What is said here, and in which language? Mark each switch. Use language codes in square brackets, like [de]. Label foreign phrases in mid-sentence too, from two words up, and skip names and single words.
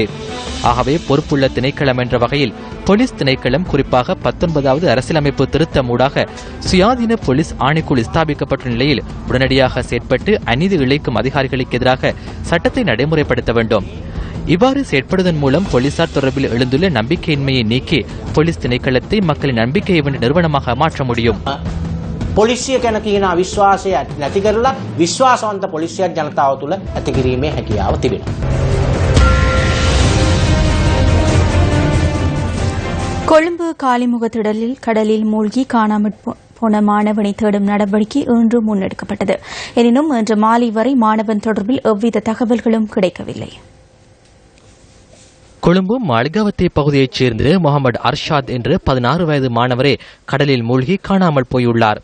[ta] ஆகவே பொறுப்புள்ள திணைக்களம் என்ற வகையில் போலீஸ் திணைக்களம் குறிப்பாக 19வது அரசியலமைப்பு திருத்தம் ஊடாக சுயாதீன போலீஸ் ஆணைக்குழு ஸ்தாபிக்கப்பட்ட நிலையில் உடனடியாக செயற்பட்டு அநீதி இழைக்கும் அதிகாரிகளுக்கு எதிராக சட்டத்தை நடைமுறைப்படுத்த வேண்டும். இவ்வாறு செயற்படுவதன் மூலம் போலீசார் தொடர்பில் எழுந்துள்ள நம்பிக்கையின்மையை நீக்கி போலீஸ் திணைக்களத்தை மக்களின் நம்பிக்கையை வென்ற நிறுவனமாக மாற்ற முடியும். [si] පොලිසිය ගැන කියන විශ්වාසය නැති කරලා විශ්වාසවන්ත පොලිසියක් ජනතාව තුළ ඇති කිරීමේ හැකියාව තිබෙනවා. [ta] கொழும்பு காலிமுகத்திடலில் கடலில் மூழ்கி காணாமற் போன மாணவனை தேடும் நடவடிக்கை இன்று முன்னெடுக்கப்பட்டது. எனினும் இன்று மாலை வரை மாணவன் தொடர்பில் எவ்வித தகவல்களும் கிடைக்கவில்லை. கொழும்பு மாளிகாவத்தை பகுதியைச் சேர்ந்த முகமது அர்ஷாத் என்ற 16 வயது மாணவரே கடலில் மூழ்கி காணாமல் போயுள்ளார்.